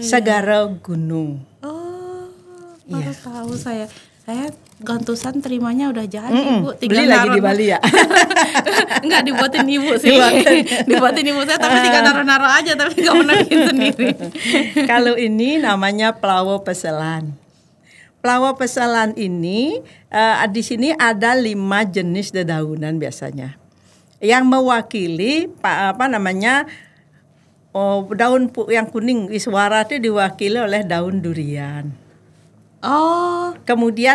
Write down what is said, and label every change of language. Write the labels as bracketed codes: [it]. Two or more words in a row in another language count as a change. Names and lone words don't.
[id] Segara gunung. Oh, baru tahu saya. Saya gantusan terimanya udah jadi Bu, tinggal beli lagi di Bali ya. Enggak, dibuatin Ibu sih. Dibuatin Ibu saya, tapi tinggal naruh-naruh aja, tapi enggak pernah bikin sendiri. Kalau ini namanya pelawo peselan. Pelawo peselan ini di sini ada 5 jenis dedaunan biasanya. Yang mewakili daun yang kuning iswara itu diwakili oleh daun durian. Oh, kemudian